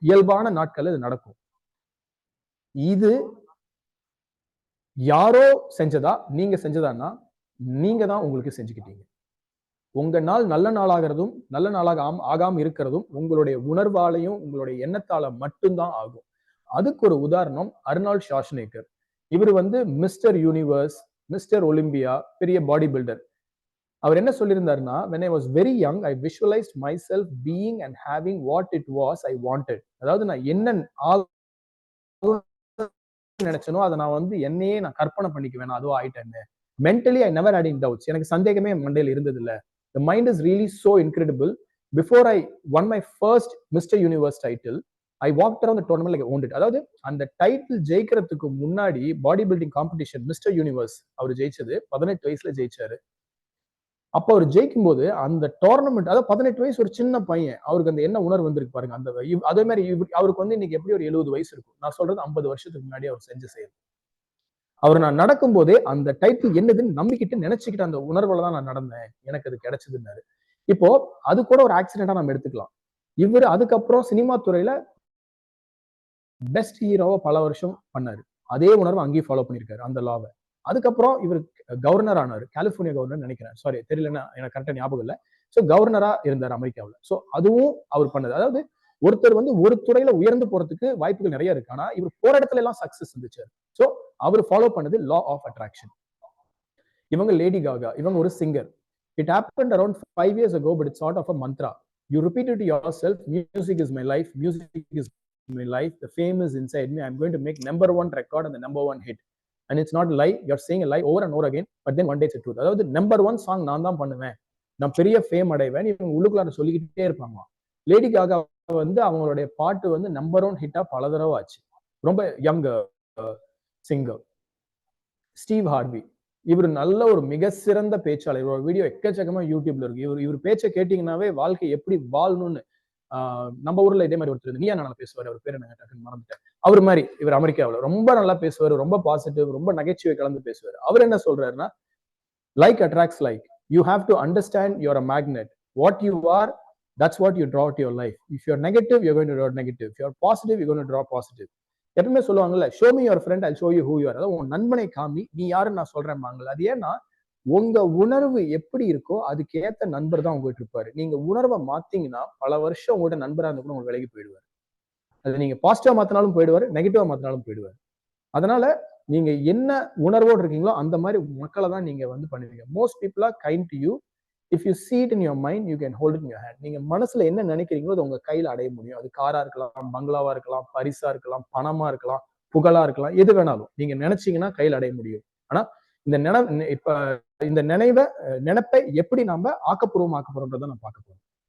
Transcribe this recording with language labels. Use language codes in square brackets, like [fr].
[ta] இயல்பான நாட்கள் இது நடக்கும். இது யாரோ செஞ்சதா நீங்க செஞ்சதான்னா நீங்க தான் உங்களுக்கு செஞ்சுக்கிட்டீங்க. உங்க நாள் நல்ல நாளாகிறதும் நல்ல நாளாக ஆகாம இருக்கிறதும் உங்களுடைய உணர்வாலையும் உங்களுடைய எண்ணத்தால மட்டும்தான் ஆகும். அதுக்கு ஒரு உதாரணம் அர்னால்ட் ஷார்ஸ்நேகர். இவர் வந்து மிஸ்டர் யூனிவர்ஸ், மிஸ்டர் ஒலிம்பியா, பெரிய பாடி பில்டர். அவர் என்ன சொல்லியிருந்தாருன்னா, [en] when I was very young I visualized myself being and having what it was I wanted. [ta] அதாவது நான் என்ன நினைச்சனோ அதை நான் வந்து என்னையே நான் கற்பனை பண்ணிக்குவேன், நான் அதுவும் ஆயிட்டேன்னு. [en] Mentally I never had in doubts. [ta] எனக்கு சந்தேகமே மண்டையில் இருந்தது இல்ல. [en] The mind is really so incredible. Before I won my first Mr. Universe title, I walked around the tournament like I owned it. [ta] அதாவது அந்த டைட்டில் ஜெயிக்கிறதுக்கு முன்னாடி body building competition mister universe அவர் ஜெயிச்சது 18 வயசுல ஜெயிச்சாரு. அப்ப அவர் ஜெயிக்கும் போது அந்த டோர்னமெண்ட், அதாவது 18 வயசு ஒரு சின்ன பையன், அவருக்கு அந்த என்ன உணர்வு வந்திருக்கு பாருங்க. அந்த அதே மாதிரி அவருக்கு வந்து இன்னைக்கு எப்படி ஒரு 70 வயசு இருக்கும். நான் சொல்றது 50 வருஷத்துக்கு முன்னாடி அவர் செஞ்ச செயல். அவர் நான் நடக்கும் போதே அந்த டைட்டில் என்னதுன்னு நம்பிக்கிட்டு நினைச்சுக்கிட்டு அந்த உணர்வுல தான் நான் நடந்தேன், எனக்கு அது கிடைச்சதுன்னாரு. இப்போ அது கூட ஒரு ஆக்சிடென்டா நம்ம எடுத்துக்கலாம். இவர் அதுக்கப்புறம் சினிமா துறையில பெஸ்ட் ஹீரோவா பல வருஷம் பண்ணாரு. அதே உணர்வு அங்கேயும் ஃபாலோ பண்ணிருக்காரு, அந்த லாவை. அதுக்கப்புறம் இவர் கவர்னர் ஆனாரு, கலிபோர்னியா கவர்னர் நினைக்கிறேன், சாரி தெரியலன்னா எனக்கு கரெக்டா ஞாபகம் இல்லை. ஸோ கவர்னரா இருந்தார் அமெரிக்காவில். ஸோ அதுவும் அவர் பண்ணது. அதாவது ஒருத்தர் வந்து ஒரு துறையில உயர்ந்து போறதுக்கு வாய்ப்புகள் நிறைய இருக்கு. ஆனா இவர் போற இடத்துல எல்லாம் சக்சஸ் இருந்துச்சு. ஸோ அவர் ஃபாலோ பண்ணது லா ஆஃப் அட்ராக்ஷன். இவங்க லேடி காகா, இவங்க ஒரு singer. [en] It happened around 5 years ago, but it's sort of a mantra. You repeat it to yourself, music is my life, music is my life, the fame is inside me, I'm going to make #1 record and the #1 hit. And it's not a lie, you're saying a lie over and over again, but then one day it's a truth. [ta] அதாவது #1 song நான் தான் பண்ணுவேன், நான் பெரிய fame அடைவேன், இவங்க உள்ளுக்குள்ள சொல்லிக்கிட்டே இருப்பாங்க. லேடி காகா வந்து அவங்களுடைய பாட்டு வந்து #1 ஹிட்டா பல தடவை ஆச்சு. ரொம்ப யங் சிங்கர். ஸ்டீவ் ஹார்வி, இவர் நல்ல ஒரு மிக சிறந்த பேச்சாளர். இவரோட வீடியோ எக்கச்சக்கமா யூடியூப்ல இருக்கு. இவர் பேச்சை கேட்டீங்கன்னாவே வாழ்க்கை எப்படி வாழணும்னு நம்ம ஊர்ல இதே மாதிரி ஒருத்தர் நீயா நல்லா பேசுவார். அவர் பேர் என்ன டக்குன்னு மறந்துட்டேன். அவர் மாதிரி இவர் அமெரிக்காவில் ரொம்ப நல்லா பேசுவார், ரொம்ப பாசிட்டிவ், ரொம்ப நகைச்சுவை கலந்து பேசுவார். அவர் என்ன சொல்றாருன்னா, [en] Like attracts like. You have to understand your a magnet. What you are, that's what you draw to your life. If you're negative, you're going to draw negative. If you're positive, you're going to draw positive. [ta] எப்பவுமே சொல்லுவாங்கல்ல, [en] show me your friend, I'll show you who you are. [ta] அதாவது உன் நண்பனை காமி, நீ யாருன்னு நான் சொல்றேன். அது ஏன்னா உங்க உணர்வு எப்படி இருக்கோ அதுக்கேற்ற நண்பர் தான் உங்ககிட்ட இருப்பாரு. நீங்க உணர்வை மாத்தீங்கன்னா பல வருஷம் உங்கள்கிட்ட நண்பரா இருந்து கூட உங்களுக்கு விலகி போயிடுவார். அது நீங்க பாசிட்டிவா மாத்தினாலும் போயிடுவாரு, நெகட்டிவா மாத்தினாலும் போயிடுவாரு. அதனால நீங்க என்ன உணர்வோடு இருக்கீங்களோ அந்த மாதிரி மக்களை தான் நீங்க வந்து பண்ணுவீங்க. [en] Most people are kind to you. If you see it in your mind, you can hold it in your hand. [ta] நீங்க மனசுல என்ன நினைக்கிறீங்களோ அது உங்க கையில அடைய முடியும். அது காரா இருக்கலாம், பங்களாவா இருக்கலாம், பரிசா இருக்கலாம், பணமா இருக்கலாம், புகழா இருக்கலாம், எது வேணாலும் நீங்க நினைச்சீங்கன்னா கையில அடைய முடியும். ஆனா இந்த நினைப்பை எப்படி நம்ம ஆக்கப்பூர்வமாக்க போறோம்ன்றதை நான் பார்க்க போறோம்.